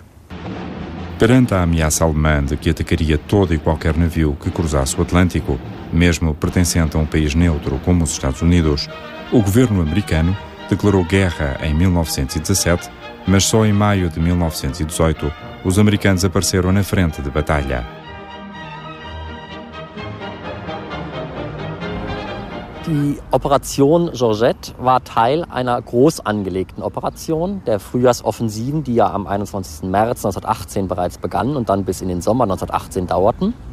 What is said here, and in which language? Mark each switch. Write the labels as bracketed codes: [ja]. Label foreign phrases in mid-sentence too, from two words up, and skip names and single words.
[pt] Perante a ameaça alemã de que atacaria todo e qualquer navio que cruzasse o Atlântico, mesmo pertencente a um país neutro como os Estados Unidos, o governo americano declarou guerra em 1917, mas só em maio de 1918 os americanos apareceram na frente de batalha. [de] Die Operation Georgette war Teil einer groß angelegten Operation, der Frühjahrsoffensiven, die ja am 21. März 1918 bereits begannen und dann bis in den Sommer 1918 dauerten.